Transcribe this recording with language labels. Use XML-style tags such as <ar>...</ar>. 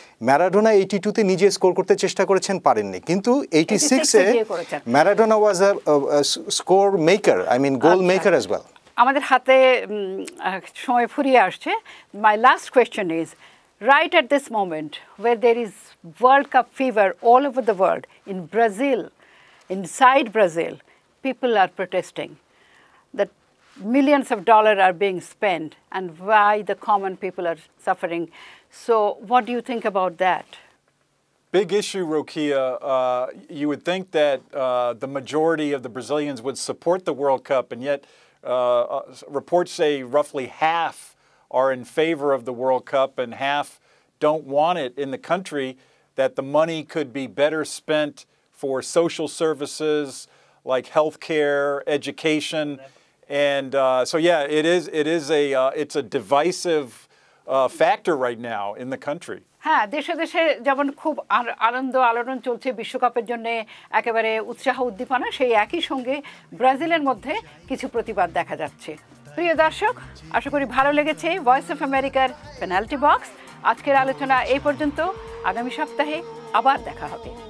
<bn>Maradona 82-তে নিজে score করতে চেষ্টা করেছেন, পারেননি, কিন্তু 86-এ Maradona</bn> <en>Was a score maker, I mean goal maker as well.</en> <bn>আমাদের হাতে সময় ফুরিয়ে আসছে।</bn> <en>My last question is, right at this moment where there is World Cup fever all over the world, in Brazil, inside Brazil, people are protesting that millions of dollars are being spent and why the common people are suffering. So what do you think about that? Big issue, Rokia. You would think that the majority of the Brazilians would support the World Cup, and yet reports say roughly half are in favor of the World Cup and half don't want it in the country, that the money could be better spent for social services like healthcare, education, and so yeah, it's a divisive factor right now in the country.</en> <bn>হ্যাঁ, দেশে দেশে যেমন খুব আনন্দ আলোড়ন চলছে বিশ্বকাপের জন্য, একেবারে উৎসাহ উদ্দীপনা, সেই একই সঙ্গে ব্রাজিলের মধ্যে কিছু প্রতিবাদ দেখা যাচ্ছে। প্রিয় দর্শক, আশা করি ভালো লেগেছে ভয়েস অফ আমেরিকার পেনাল্টি বক্স। আজকের আলোচনা এই পর্যন্ত, আগামী সপ্তাহে আবার দেখা হবে।</bn>